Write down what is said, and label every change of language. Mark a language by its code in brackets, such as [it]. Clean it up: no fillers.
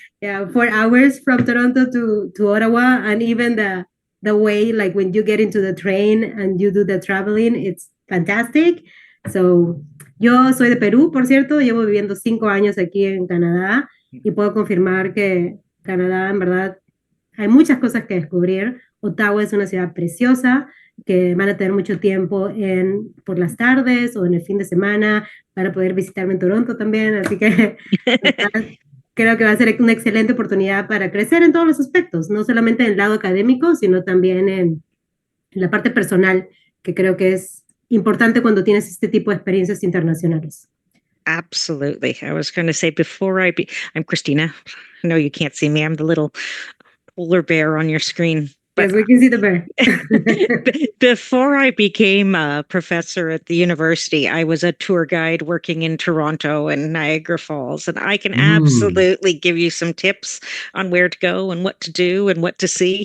[en] Yeah, 4 hours from Toronto to Ottawa, and even the way, like when you get into the train and you do the traveling, it's fantastic. [es] So, yo soy de Perú, por cierto, llevo viviendo 5 años aquí en Canadá y puedo confirmar que Canadá, en verdad, hay muchas cosas que descubrir. Ottawa es una ciudad preciosa, que van a tener mucho tiempo por las tardes o en el fin de semana para poder visitarme en Toronto también, así que creo que va a ser una excelente oportunidad para crecer en todos los aspectos, no solamente en el lado académico, sino también en la parte personal, que creo que es importante cuando tienes este tipo de experiencias internacionales. [en] Absolutely. I was going to say I'm Christina. I know you can't see me. I'm the little polar bear on your screen. Yes, we can see the bear. Before I became a professor at the university, I was a tour guide working in Toronto and Niagara Falls, and I can absolutely give you some tips on where to go and what to do and what to see.